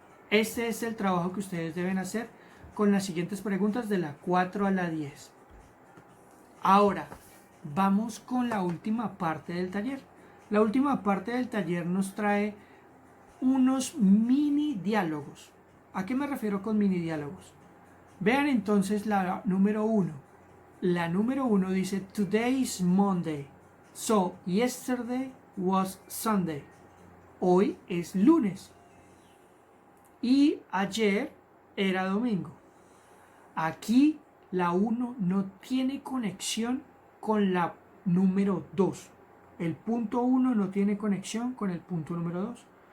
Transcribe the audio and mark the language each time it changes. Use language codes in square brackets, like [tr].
[es] Este es el trabajo que ustedes deben hacer con las siguientes preguntas de la 4 a la 10. Ahora, vamos con la última parte del taller. La última parte del taller nos trae unos mini diálogos. ¿A qué me refiero con mini diálogos? Vean entonces la número 1. La número 1 dice, [en] Today is Monday, so yesterday was Sunday. [es] Hoy es lunes y ayer era domingo. Aquí la 1 no tiene conexión con la número 2. El punto 1 no tiene conexión con el punto número 2.